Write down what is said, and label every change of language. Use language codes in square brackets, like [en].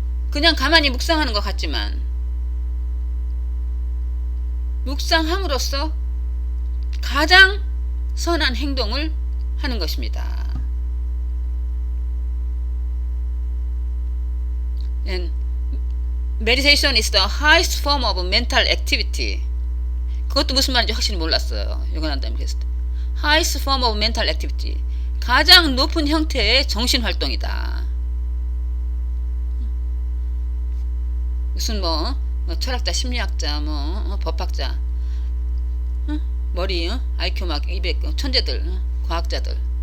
[ko] 그냥 가만히 묵상하는 것 같지만 묵상함으로써 가장 선한 행동을 하는 것입니다. [en] And meditation is the highest form of mental activity. [ko] 그것도 무슨 말인지 확실히 몰랐어요. 유관한다님 했을 때. [en] highest form of mental activity. [ko] 가장 높은 형태의 정신활동이다. 무슨 철학자, 심리학자, 법학자, 머리, IQ 막 200, 천재들, 과학자들.